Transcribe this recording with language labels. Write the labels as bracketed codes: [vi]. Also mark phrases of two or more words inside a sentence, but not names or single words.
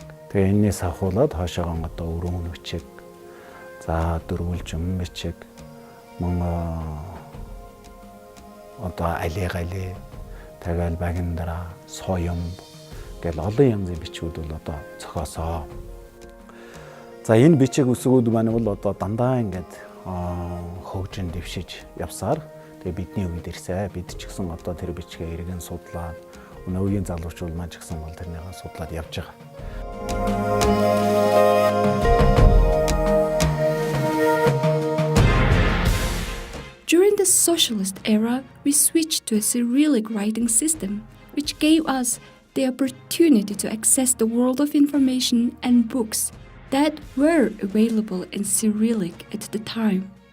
[mn] Тэгээ энээс ахуулаад хоошоогоо одоо өрөөн бичиг за дөрвөлжин бичиг одоо алигале тэгэл багиндара соём гэл олон янзын бичгүүд бол одоо зохиосоо. За энэ бичиг үсгүүд маань бол одоо дандаа ингээд хөгжин дэвшиж явсаар тэгээ бидний үед ирсэ бид ч гэсэн одоо тэр бичгээ эргэн судлаад өнөөгийн залуучууд маань ч гэсэн бол тэрнийг судлаад явж байгаа. [en] During the socialist era, we switched to a Cyrillic writing system, which gave us the opportunity to access the world of information and books that were available in Cyrillic at the time.